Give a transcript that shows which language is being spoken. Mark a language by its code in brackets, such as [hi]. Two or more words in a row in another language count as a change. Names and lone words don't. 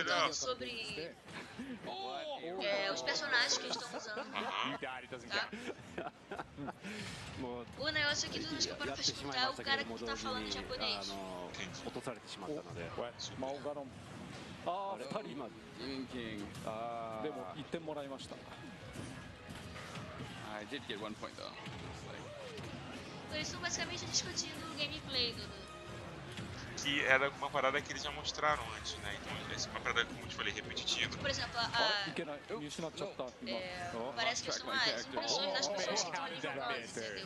[pt] comentando sobre os personagens que eles estão usando. Tá? O negócio aqui, toda vez que eu paro pra escutar, o cara que tá falando em japonês. Demon King. [ja] でも1点もらいました。 [en] I did get 1 point though. [pt] Eles estão basicamente discutindo o gameplay do... Que era uma parada que eles já mostraram antes, né? Então, essa é uma parada, como eu te falei, repetitiva. Por exemplo, parece que são as impressões das pessoas que estão ali jogando, entendeu?